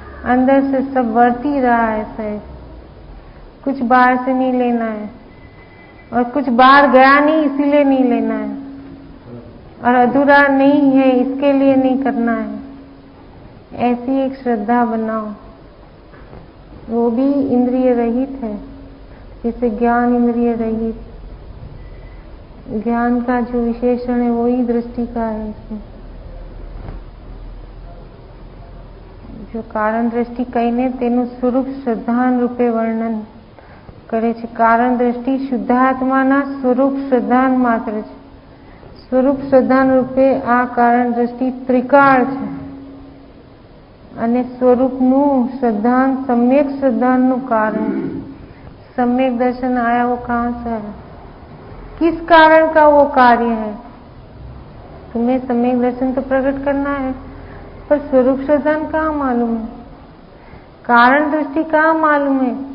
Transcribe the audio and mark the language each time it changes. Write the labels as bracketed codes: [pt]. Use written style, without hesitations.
[hi] अंदर से सब वर्ती रहा है सहज, कुछ बाहर से नहीं लेना है और कुछ बाहर गया नहीं इसीलिए नहीं लेना है और अधूरा नहीं है इसके लिए नहीं करना है. ऐसी एक श्रद्धा बनाओ, वो भी इंद्रिय रहित है, जैसे ज्ञान इंद्रिय रहित. ज्ञान का जो विशेषण है वही दृष्टि का है. इसमें जो कारण दृष्टि [gu] कहीने तेનું સ્વરૂપ શ્રદ્ધાન રૂપે વર્ણન કરે છે. કારણ દૃષ્ટિ શુદ્ધાત્માના સ્વરૂપ શ્રદ્ધાન માત્ર છે. સ્વરૂપ શ્રદ્ધાન રૂપે આ કારણ દૃષ્ટિ ત્રિકાળ છે અને સ્વરૂપનું શ્રદ્ધાન સમ્યક શ્રદ્ધાનનું કારણ. [hi] सम्यक दर्शन आया वो कहाँ से है, किस कारण का वो कार्य है. तुम्हें सम्यक दर्शन तो प्रकट करना है पर स्वरूप श्रद्धान कहाँ मालूम है, कारण दृष्टि कहाँ मालूम है.